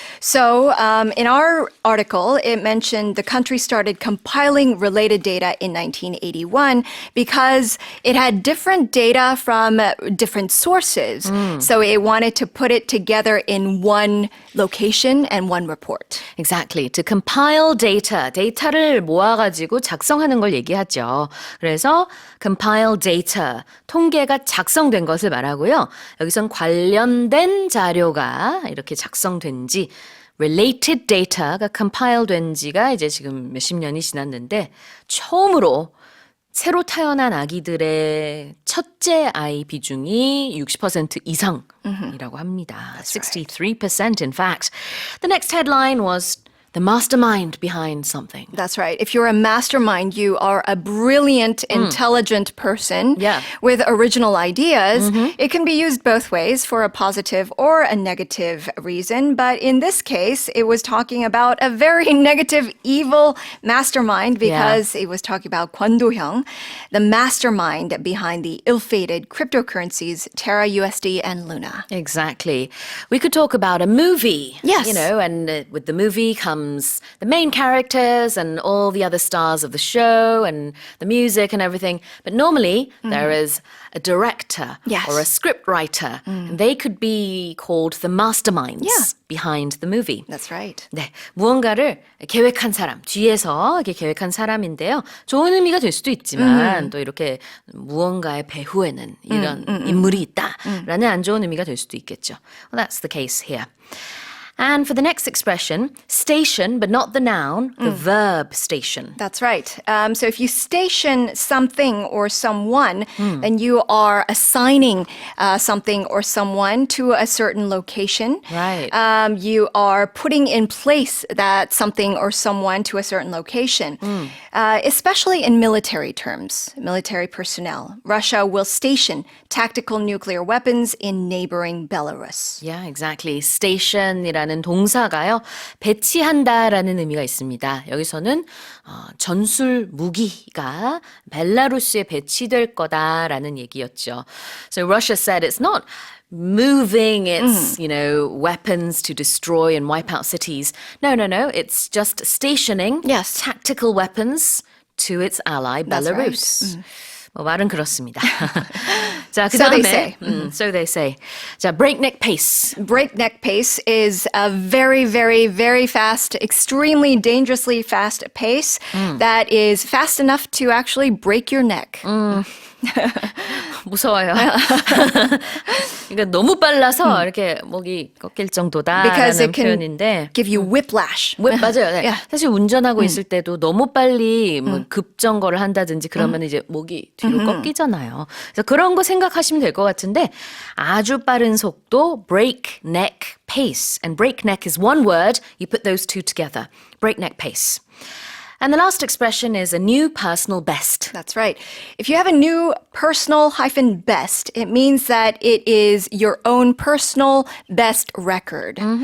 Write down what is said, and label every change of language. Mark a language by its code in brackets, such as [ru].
[en] So in our article, it mentioned the country started compiling related data in 1981 because it had different data from different sources. So it wanted to put it together in one location and one report. Exactly. To compile data. [ko] 데이터를 모아가지고 작성하는 걸 얘기하죠. 그래서 [en] compile data. [ko] 통계가 작성된 것을 말하고요. 여기선 관련된 자료가 이렇게 작성된 지 related data가 compile 된 지가 이제 지금 몇십 년이 지났는데 처음으로 새로 태어난 아기들의 첫째 아이 비중이 60% 이상이라고 합니다. [en] 63% in fact. The next headline was the mastermind behind something. That's right. If you're a mastermind, you are a brilliant, intelligent person with original ideas. It can be used both ways for a positive or a negative reason. But in this case, it was talking about a very negative, evil mastermind because it was talking about Kwon Do-hyung, the mastermind behind the ill-fated cryptocurrencies Terra USD and Luna. Exactly. We could talk about a movie. Yes. You know, and with the movie comes the main characters and all the other stars of the show and the music and everything. But normally there is a director or a script writer. And they could be called the masterminds behind the movie. That's right. [ko] 네, 무언가를 계획한 사람, 뒤에서 이렇게 계획한 사람인데요. 좋은 의미가 될 수도 있지만 또 이렇게 무언가의 배후에는 이런 인물이 있다라는 안 좋은 의미가 될 수도 있겠죠. [en] Well, that's the case here. And for the next expression, station, but not the noun, the verb station. That's right. So if you station something or someone, then you are assigning something or someone to a certain location. Right. You are putting in place that something or someone to a certain location, especially in military terms, military personnel. Russia will station tactical nuclear weapons in neighboring Belarus. Yeah, exactly. [ko] station이라는 동사가요. 배치한다라는 의미가 있습니다. 여기서는 전술 무기가 벨라루스에 배치될 거다라는 얘기였죠. [en] So Russia said it's not moving its, weapons to destroy and wipe out cities. No. It's just stationing tactical weapons to its ally, Belarus. Right. [ko] 뭐 말은 그렇습니다. 자, 그 [en] So they [ko] 다음에, [en] say. So they say. [ko] 자, [en] breakneck pace. Breakneck pace is a very, very, very fast, extremely dangerously fast pace that is fast enough to actually break your neck. [ko] 무서워요. 그러니까 너무 빨라서 이렇게 목이 꺾일 [en] Because [ko] 정도다라는 [en] it can [ko] 표현인데. [en] give you whiplash. [ko] 맞아요. 네. [en] Yeah. [ko] 사실 운전하고 있을 때도 너무 빨리 뭐 급정거를 한다든지 그러면 이제 목이 뒤로 꺾이잖아요. 그래서 그런 거 생각하시면 될 것 같은데 아주 빠른 속도 breakneck pace. [en] And breakneck is one word. You put those two together. Breakneck pace. And the last expression is a new personal best. That's right. If you have a new personal-best, it means that it is your own personal best record.